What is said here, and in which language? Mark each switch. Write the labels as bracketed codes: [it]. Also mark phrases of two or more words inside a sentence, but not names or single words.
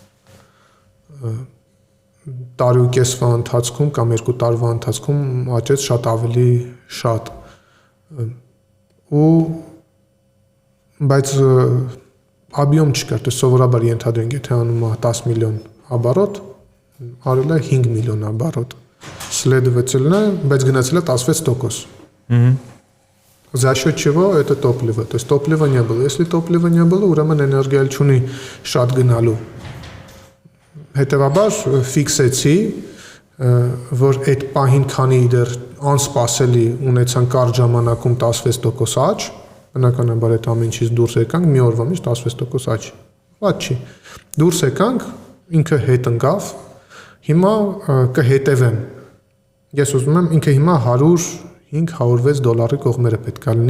[hy] Տարի ու կեսվա ընթացքում կամ 2 տարվա ընթացքում աճեց շատ ավելի շատ։ Բայց объем չկար, то սովորաբար ենթադրենք, եթե անում է 10 միլիոն оборот, արել է 5 միլիոն оборот։ Следовательно, բայց գնացել է [ru] 16%։ За счет чего это топливо? То есть топлива не было. Если топлива не было, [hy] ուրեմն էներգիա չունի շատ գնալու։ Հետևաբար ֆիքսեցի, որ այդ պահին քանի դեռ անսպասելի ունեցան կարճ ժամանակում 16% աճ, բնականաբար այդ ամեն ինչից դուրս եկանք, մի օրվա մեջ 16% աճ։ Ված չի։ Դուրս եկանք, ինքը հետ ընկավ, հիմա կհետևեմ։ Ես ուզում եմ ինքը հիմա 105-106 դոլարի կողմերը պետք է